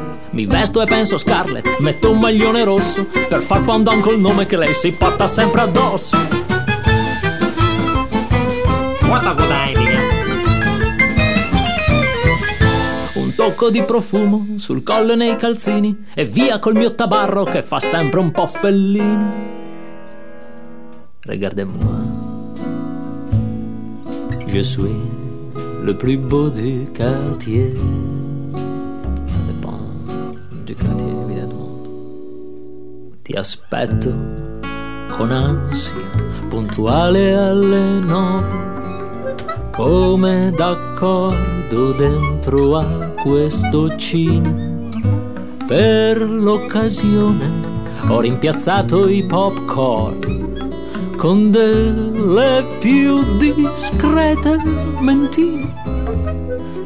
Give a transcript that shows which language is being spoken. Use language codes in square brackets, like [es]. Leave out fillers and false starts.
[it] Mi vesto e penso Scarlett, metto un maglione rosso per far pandan col nome che lei si porta sempre addosso. [en] What a good idea. [it] Un tocco di profumo sul collo e nei calzini e via col mio tabarro che fa sempre un po' Fellini. [fr] Regardez-moi, je suis le plus beau du quartier. Ça dépend du quartier, évidemment. [it] Ti aspetto con ansia, puntuale alle 9. Come d'accordo dentro a questo cine. Per l'occasione ho rimpiazzato i popcorn con delle più discrete mentine.